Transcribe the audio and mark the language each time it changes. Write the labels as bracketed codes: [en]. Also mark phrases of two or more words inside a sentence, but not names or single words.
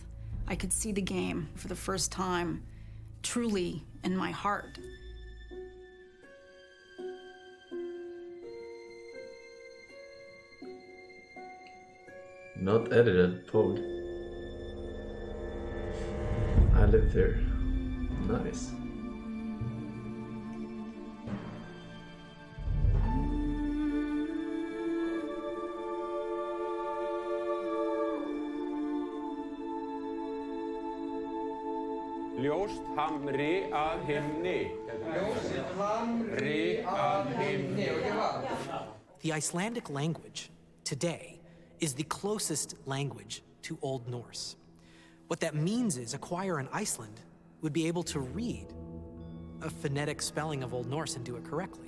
[en] I could see the game for the first time, truly in my heart. Not edited, Pog. I live there. Nice. [is] Ljóst hamri að himni. Ljóst hamri að himni. [en] The Icelandic language today is the closest language to Old Norse. What that means is a choir in Iceland would be able to read a phonetic spelling of Old Norse and do it correctly.